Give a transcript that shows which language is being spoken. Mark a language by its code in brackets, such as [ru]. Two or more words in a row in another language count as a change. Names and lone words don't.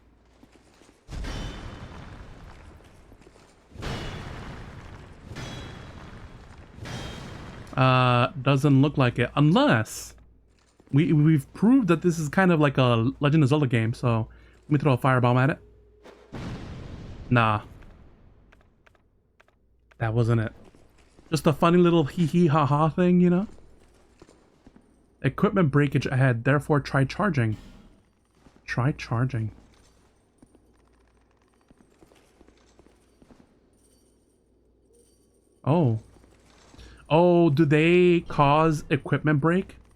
[en] Doesn't look like it. Unless we've proved that this is kind of like a Legend of Zelda game, so let me throw a firebomb at it. Nah. That wasn't it. Just a funny little hee ha ha thing, you know? Equipment breakage ahead, therefore try charging. Try charging. Oh. Oh, do they cause equipment break?